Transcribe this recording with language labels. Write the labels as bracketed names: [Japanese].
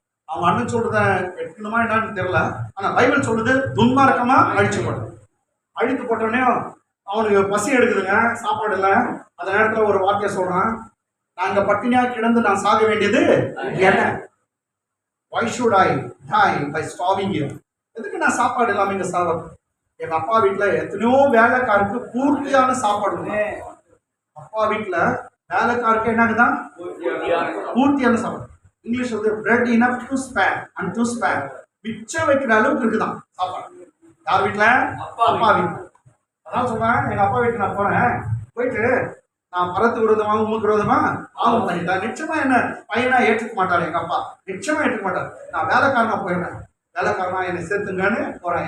[Tamil] அவங்க அண்ணன் சொல்றத எடுக்கணுமா என்னன்னு தெரியல. ஆனா பைபிள் சொல்லுது துன்மார்க்கமா அழிச்சு போட்டான். அழித்து போட்டோடனே அவனுக்கு பசி எடுக்குதுங்க, சாப்பாடு இல்லை. அந்த நேரத்துல ஒரு வார்த்தையை சொல்றான், நாங்க பட்டினியா கிடந்து நான் சாக வேண்டியது என்ன? [English] Why should I die by starving you? [Tamil] எதுக்கு நான் சாப்பாடு இல்லாம இங்க சாவது? எங்க அப்பா வீட்டுல எத்தனையோ வேலைக்காருக்கு பூர்த்தியான சாப்பாடு. அப்பா வீட்டுல வேலைக்காருக்கு என்னதுதான் பூர்த்தியான சாப்பாடு. இங்கிலீஷ் வந்து [English] bread enough to spare and to spare. [Tamil] மிச்சம் வைக்கிற அளவுக்கு இருக்குதான் சாப்பாடு. யார் வீட்டுல? அப்பா வீட்டுல. அதான் சொல்றேன், எங்க அப்பா வீட்டுக்கு நான் போறேன், போயிட்டு நான் பரத்து விரோதமாக உமக்கு விரோதமா ஆகும் பண்ணிட்டேன். நிச்சயமா என்ன பையனா ஏற்றுக்க மாட்டாரு எங்க அப்பா, நிச்சயமா ஏற்றுக்க மாட்டாரு. நான் வேலைக்காரனா போயிடுறேன், வேலைக்காரனா என்னை சேர்த்துங்கன்னு போறேன்.